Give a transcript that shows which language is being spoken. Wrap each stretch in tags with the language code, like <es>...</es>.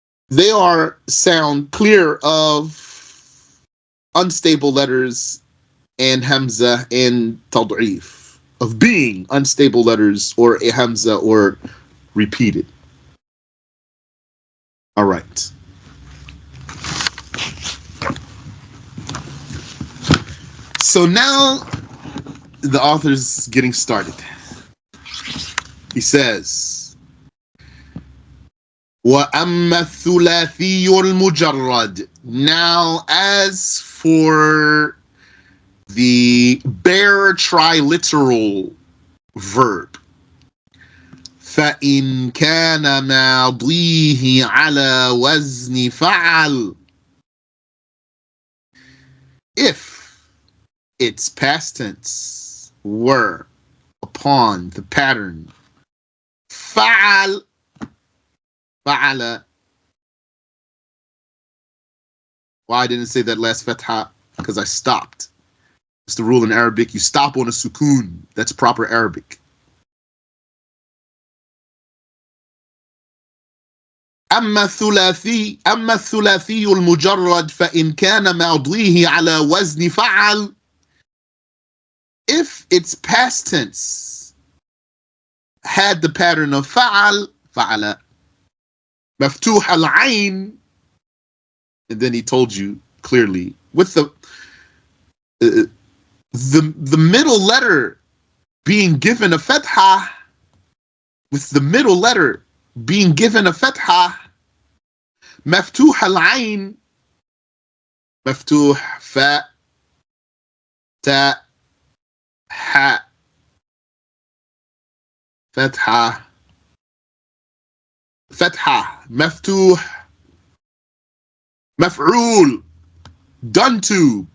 <en>they are sound clear of unstable letters and hamza and tad'if, of being unstable letters or a hamza or repeated. All right. So now the author's getting started. He says,</en> <ar>وَأَمَّا الثُّلَاثِيُّ الْمُجَرَّدِ.</ar> <en>Now, as for the bare triliteral verb,</en> <ar>فَإِنْ كَانَ مَاضِيهِ عَلَى وَزْنِ فَعَلْ.</ar> <en>If its past tense were upon, the pattern. Fa'al, fa'ala. Why I didn't say that last fatha? Because I stopped. It's the rule in Arabic. You stop on a sukoon. That's proper Arabic.</en> <ar>أما الثلاثي المجرد فإن كان ماضيه على وزن فعل.</ar> <en>If its past tense had the pattern of فعل, فعل, مفتوح العين, and then he told you clearly with the middle letter being given a fatha, with the middle letter being given a fatha,</en> <ar>مفتوح العين, مفتوح فاء تاء حاء فتحة فتحة مفتوح مفعول</ar> <en>done to.</en>